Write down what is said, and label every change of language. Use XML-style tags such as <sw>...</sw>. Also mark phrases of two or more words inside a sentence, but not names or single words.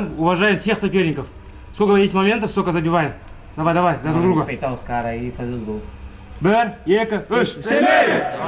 <ru>Уважаем всех соперников. Сколько есть моментов, столько забиваем. Давай, за друг друга.</ru> <pt>Respeitar os caras aí e fazer os gols.</pt> <kk>Бір, екі, үш. Siley!</kk>